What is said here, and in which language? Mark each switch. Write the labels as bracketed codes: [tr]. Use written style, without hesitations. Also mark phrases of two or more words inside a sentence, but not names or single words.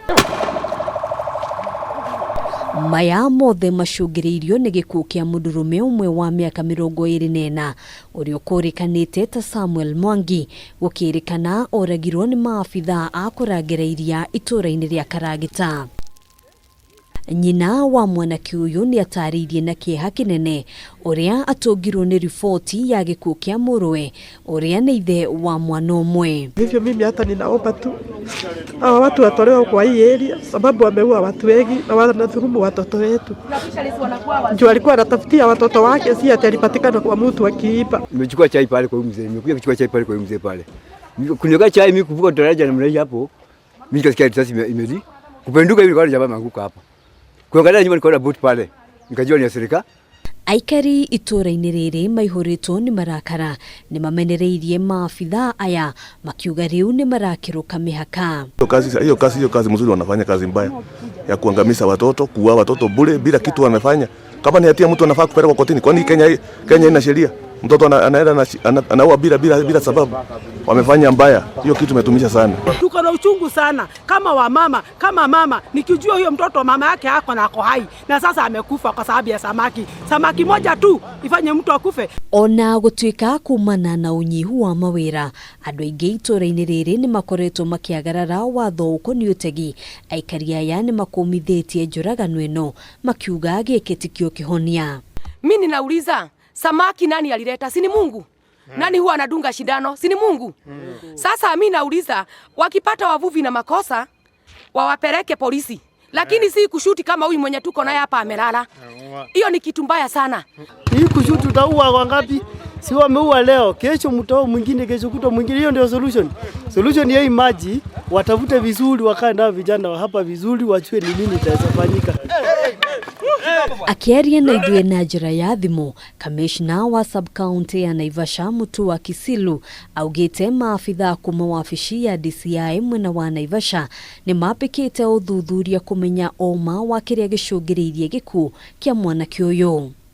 [ki] Maya mothe macungiriirio ni gikuo kia mundurume umwe wa miaka 24 uria ukurikanite ta Samuel Mwangi gukirikana oragirwo ni maabithaa a kurangira iria ituura-ini ria Karagita. Nyina wa mwanake uyu ni atariirie na kieha kinene uria atungirwo ni ripoti ya gikuo kia muruwe uria ni ithe wa mwana umwe. [sw] Hivyo mimi hata ninaomba tu hawa watu watolewe kwa hii area, sababu wameua watu wengi na wanadhulumu watoto wetu. Ndio alikuwa anatafutia watoto wake, si ati alipatikana kwa mtu akiiba. Nimechukua chai pale kwa mzee, nimekuja kuchukua chai pale kwa mzee pale. Kunyoka chai mimi kuvuka daraja na mlei hapo. Mimi kasikia risasi imeli. Kupenduka hivi kwa jamaa manguka hapo. Kuangalia nyuma nikaona boat pale. Nikajua ni serikali. [ki] Aikari ituura-ini riri maihuritwo ni marakara ni mamenereirie maabithaa aya makiuga riu ni marakiruka mihaka. [sw] Hiyo kazi mzuri, wanafanya kazi mbaya ya kuangamiza watoto, kuua watoto bure bila kitu wanafanya. Kama ni hatia mtu anafaa kupelekwa kotini, kwani Kenya ina sheria? Mtoto anaenda anaua bila sababu. Wamefanya mbaya, hiyo kitu imetumisha sana. Tuko na uchungu sana kama mama nikijua hiyo mtoto mama yake hako na ako hai na sasa amekufa kwa sababu ya samaki moja tu ifanye mtu akufe. [ki] Ona gutuika kumana na unyihu wa mawira andu aingi ituura-ini riri ni makoretwo makiagarara watho ukoni utegi. Aikari aya ni makumithitie njuragano ino makiuga gikitikio kihonia. [sw] Mimi ninauliza, samaki nani alileta? Si ni Mungu? Nani huwa anadunga shindano? Si ni Mungu? Sasa mimi nauliza, wakipata wavuvi na makosa wawapeleke polisi, lakini si kushuti kama huyu mwenye tuko naye hapa amelala. Hiyo ni kitu mbaya sana. Hii kushuti utaua wangapi? Si wameua leo, kesho mtao mwingine, kesho kuto mwingine. Hiyo ndio solution ya hii maji. Watafute vizuri, wakae na vijana hapa vizuri, wachue ni nini kitafanyika. [ki] Akiaria na ithuĩ na njĩra ya thimũ, kamishna wa sub-county ya Naivasha Mutu wa Kisilu augĩte maabithaa kuma wabici ya DCI mwena wa Naivasha nĩ mapĩkĩte ũthuthuria kũmenya ũma wa kĩrĩa gĩcũngĩrĩirie gĩkuũ kĩa mwanake ũyũ.